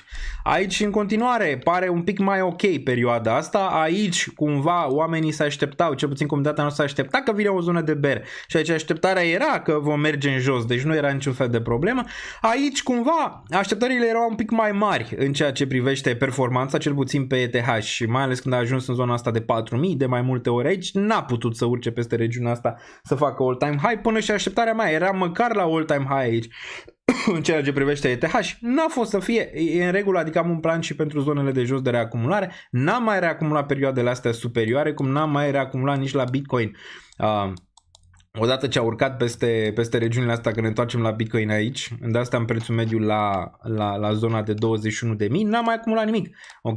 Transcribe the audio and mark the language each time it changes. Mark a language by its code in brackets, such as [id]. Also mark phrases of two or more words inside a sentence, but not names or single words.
[ro] Aici în continuare pare un pic mai ok perioada asta, aici cumva oamenii se așteptau, cel puțin comunitatea noastră se aștepta că vine o zonă de bear și aici așteptarea era că vom merge în jos, deci nu era niciun fel de problemă. Aici cumva așteptările erau un pic mai mari în ceea ce privește performanța, cel puțin pe ETH și mai ales când a ajuns în zona asta de 4.000 de mai multe ori aici, n-a putut să urce peste regiunea asta să facă [en] all-time high [ro] până și așteptarea mea era măcar la [en] all-time high [ro] aici în ceea ce privește ETH și n-a fost să fie, e în regulă, adică am un plan și pentru zonele de jos de reacumulare, n-am mai reacumulat perioadele astea superioare, cum n-am mai reacumulat nici la Bitcoin. Odată ce a urcat peste regiunile astea, când ne întoarcem la Bitcoin aici, de asta am prețul mediu la zona de 21.000, n-am mai acumulat nimic, ok?